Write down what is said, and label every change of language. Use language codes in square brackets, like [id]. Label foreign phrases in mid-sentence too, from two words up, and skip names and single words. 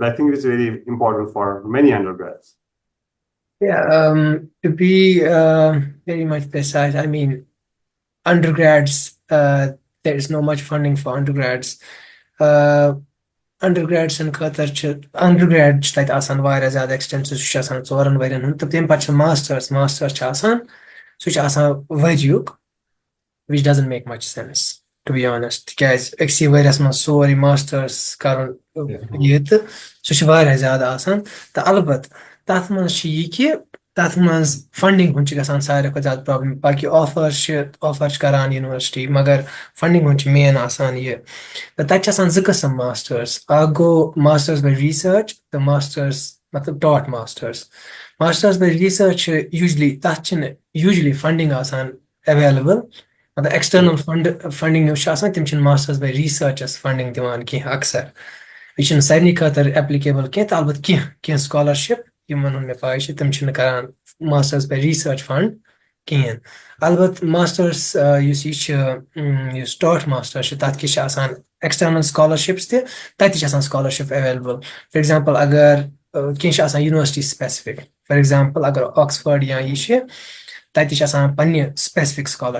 [en] I think it's very important for many undergrads. Yeah, to be very much precise, I mean, undergrads, there is no much funding for undergrads. Undergrads in Qatar undergrads like [ks] آسان واریاہ زیادٕ extensive سُہ چھُ آسان 4 ؤرین ہُنٛد تہٕ تَمہِ پتہٕ چھُ masters چھُ آسان سُہ چھُ آسان ؤرۍیُک [en] which doesn't make much sense to be [ks] honest تِکیازِ أکسٕے ؤریَس منٛز سورُے masters کرُن یہِ تہٕ سُہ چھُ واریاہ زیادٕ آسان تہٕ البتہٕ تتھ منٛز چھُ یہِ کہِ تتھ منٛز فنڈنگ ہُنٛد چھُ گژھان ساروی کھۄتہٕ زیادٕ پرابلم باقی آفر چھِ کران یونیورسٹی مگر فنڈنگ ہُنٛد چھُ مین آسان یہِ تہٕ تتہِ چھِ آسان 2 قٕسم ماسٹٲرٕس اکھ گوٚو [en] masters by research [ks] تہٕ ماسٹٲرٕس مطلب [en] taught masters by research [ks] چھِ یوٗجلی تتھ چھِنہٕ یوٗجلی فنڈنگ آسان ایویلیبل مطلب [en] external funding [ks] یُس چھِ آسان تِم چھِنہٕ [en] masters by researchas [ks] فنڈنگ دِوان کینٛہہ اکثر یہِ چھُنہٕ سارنٕے خٲطرٕ ایپلِکیبل کینٛہہ تہٕ البتہٕ کینٛہہ سکالرشپ یِمن ہُنٛد مےٚ پاے چھِ تِم چھِنہٕ کران [en] masters by research fund [ks] کِہیٖنۍ البتہٕ ماسٹٲرٕس یُس یہِ چھُ یُس [en] taught master [ks] چھُ تتھ کیٛاہ چھِ آسان [en] external scholarships [ks] تہِ تتہِ چھِ آسان [en] scholarship available for example [ks] اگر کینٛہہ چھِ آسان [en] university specific for example [ks] اگر آکسفٲرڈ یا یہِ چھِ تتہِ چھِ آسان پننہِ سپیسفک